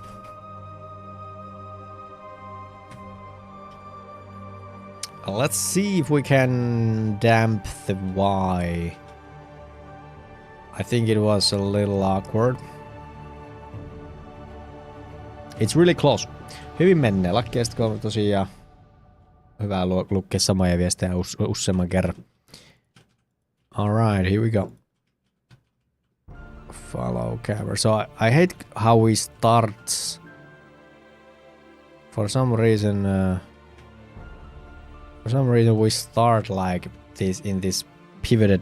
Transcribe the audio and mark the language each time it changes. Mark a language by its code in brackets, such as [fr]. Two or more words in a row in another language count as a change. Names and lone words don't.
[en] Let's see if we can damp the Y. I think it was a little awkward. It's really close. [fi] Hyvin mennään. Lakkeesta tosiaan hyvä lukea samoja viestejä useamman kerran. [en] Alright, here we go. Follow camera. So I hate how we start. For some reason we start like this in this pivoted.